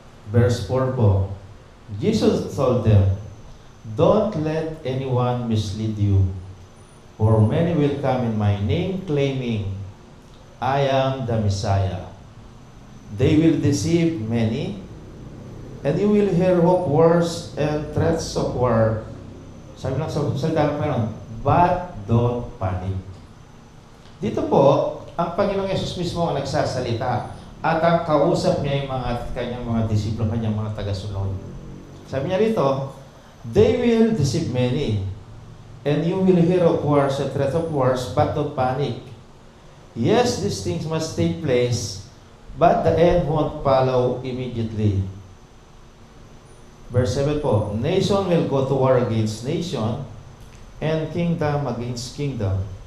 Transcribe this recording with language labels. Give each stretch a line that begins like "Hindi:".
English: Verse 4 po. Jesus told them, "Don't let anyone mislead you, for many will come in my name claiming, 'I am the Messiah.' They will deceive many, and you will hear of wars and threats of war."
Filipino: Sabi lang sa salita ng Panginoon,
English: "But don't panic."
Filipino: Dito po, ang Panginoong Yesus mismo ang nagsasalita at ang kausap niya yung kanyang mga disipulo, kanyang mga tagasunod. Sabi niya rito,
English: "They will deceive many, and you will hear of wars and threats of wars, but don't panic. Yes, these things must take place, but the end won't follow immediately." Verse 7 po, "Nation will go to war against nation, and kingdom against kingdom.